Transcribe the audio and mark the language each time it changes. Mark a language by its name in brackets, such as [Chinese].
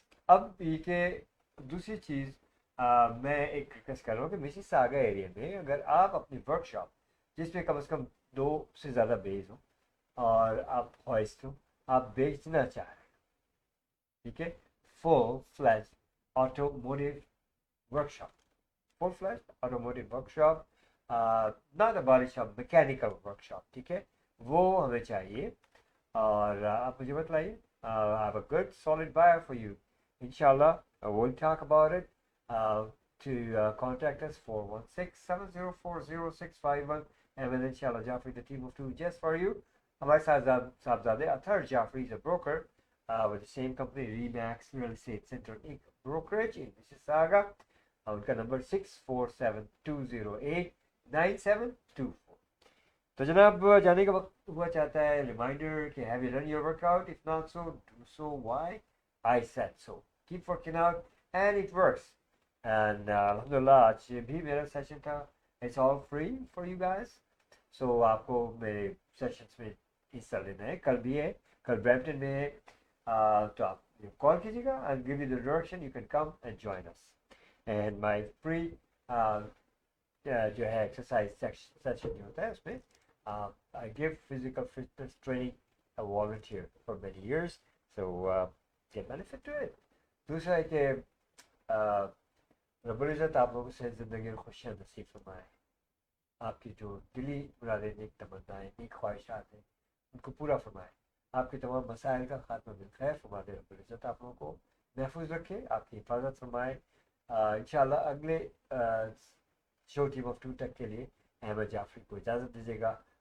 [Hindi] अब ये के दूसरी चीज़, मैं एक रिक्वेस्ट कर रहा हूँ कि मिसिसागा एरिया में अगर आप अपनी वर्कशॉप जिसमें कम से कम 2 से ज़्यादा बेस हो और आप हॉइस्ट हो, आप बेचना चाह रहे हैं, ठीक है, full flash automotive workshop, full flash automotive workshop, not a body shop, mechanical workshop, ठीक है, वो हमें चाहिए। और आप मुझे बताइए, [English] I have a good solid buyer for you. Inshallah, we'll talk about it. To contact us 416-704-0651, and then inshallah Jafri, the team will do just for you. [Hindi] हमारे साथ [English] Sahabzade Athar Jafri is a broker with the same company, Remax Real Estate Center Inc. Brokerage in Mississauga. [Hindi] उनका number [English] 6472089724। [Hindi] तो जनाब जाने का वक्त हुआ चाहता है। [English] Reminder कि have you done your workout, if not so do so, why I said so, keep working out and it works. And अल्हम्दुलिल्लाह [Hindi] आज भी मेरा सेशन था, [English] It's all free for you guys. [Hindi] सो आपको मेरे सेशंस में हिस्सा लेना है, कल भी है, कल ब्रैम्पटन में है, तो आप कॉल कीजिएगा, [English] I give you the direction, you can come and join us. And my free जो है exercise session [Hindi] जो होता है उसमें [English] I give physical fitness training a volunteer for many years, so get benefit to it. [Hindi] दूसरा है कि रब्बुल इज़्ज़त आप लोगों से ज़िंदगी में खुशियाँ नसीब फरमाए, आपकी जो दिली मुरादें, नेक तमन्नाएं, नेक ख्वाहिशात हैं, उनको पूरा फरमाए, आपके तमाम मसाइल का खात्मा बिल खैर फरमा दे। रब्बुल इज़्ज़त आप लोगों को महफूज रखे, आपकी हिफाजत फरमाए। इंशाल्लाह अगले शो टीम ऑफ 2 तक के लिए अहमद जाफरी को इजाज़त दीजिएगा।